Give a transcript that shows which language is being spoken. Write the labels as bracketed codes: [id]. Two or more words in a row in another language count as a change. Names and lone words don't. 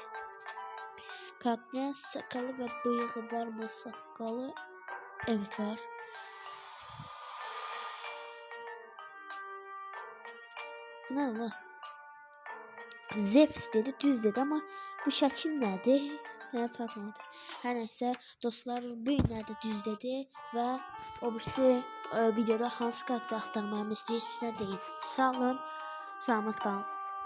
[tr] Karakterin sakalı ve bıyığı var mı? Sakalı. Evet var. Ne lan? [az] Zevs dedi, düz dedi ama bu şəkil nədir? Mənə çatmadı. Hər nəysə, dostlar, bu günlərdə düz dedi və o birisi videoda hansı karakter axtarmamı istəyirsiniz deyin. Sağ olun, salamat qalın.